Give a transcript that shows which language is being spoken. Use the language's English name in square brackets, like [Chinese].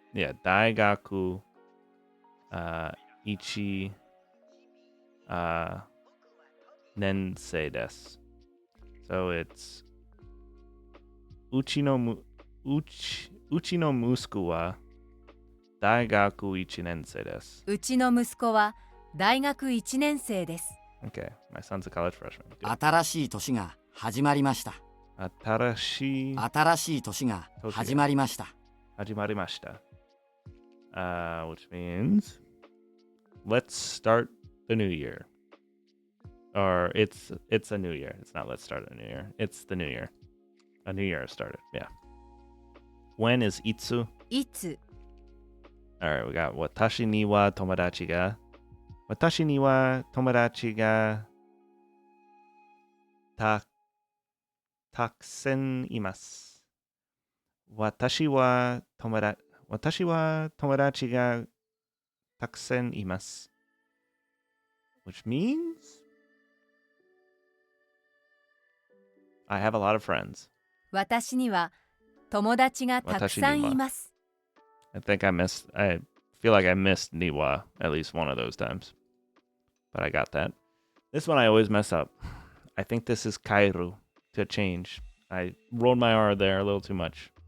[Japanese] Daigaku Ichi Nensei desu. [English] So it's [Japanese] Uchi no musuko wa Daigaku 1年生です。うちの息子は大学1年生です。 [English] Okay, my son's a college freshman. Good. [Japanese] 新しい年が始まりました。新しい年が始まりました。 [English] Which means let's start the new year. Or it's a new year. It's not let's start a new year. It's the new year. A new year has started. Yeah. When is itsu? [Japanese] いつ [English] Alright, we got [Japanese] 私には友達がたくさんいます。私は友達がたくさんいます。 [English] Which means I have a lot of friends. [Japanese] 私には友達がたくさんいます。 [English] I feel like I missed Niwa at least one of those times. But I got that. This one I always mess up. I think this is Kairu to change. I rolled my R there a little too much.